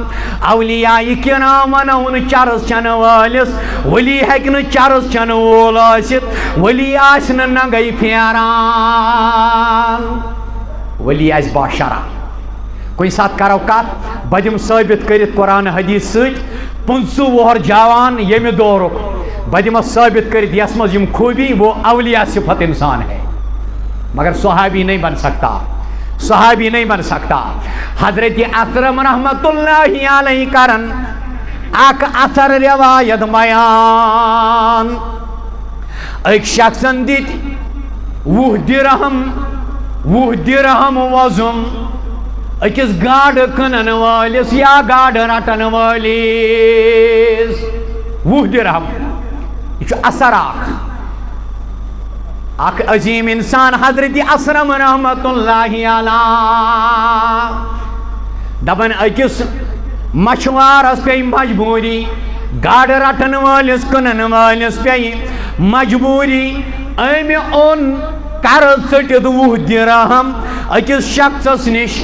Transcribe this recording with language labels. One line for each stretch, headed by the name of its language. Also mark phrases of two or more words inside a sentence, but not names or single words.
Kashmiri: اولیاء کرام ونون چرس چنہٕ وٲلِس، ولی ہیٚکہِ نہٕ چرس چنہٕ وول ٲسِتھ، ولی آسہِ نہٕ ننگے پھیران، ولی آسہِ باشرا. کُنہِ ساتہٕ کرو کتھ بہٕ دِمہٕ ثٲبت کٔرِتھ قرآن حدیث سۭتۍ 15 وُہر جوان ییٚمہِ دورُک بہٕ دِمس ثٲبت کٔرِتھ یس منٛز یِم خوٗبی
Urdu: وہ اولیاء صفت انسان ہے، مگر صحابی نہیں بن سکتا، صحابی نہیں بن سکتا.
Kashmiri: حضرت اکرم
Arabic: رحمت اللہ علیہ
Kashmiri: کرن اک اثر روایت بیان. ایک شخصن دِتۍ 20 درہم وزُم أکِس گاڈٕ کٕنن وٲلِس یا گاڈٕ رٹن وٲلِس. 20 درہم، یہ چھُ اثر اکھ عظیم انسان حضرت اسرم
Arabic: رحمت اللہ علیہ
Kashmiri: دپن أکِس مچھوارس پے مجبوری، گاڈٕ رٹن وٲلِس کٕنن وٲلِس پے مجبوری، أمۍ اوٚن قرض ژٔٹِتھ 20 درہم أکِس شخصس نِش.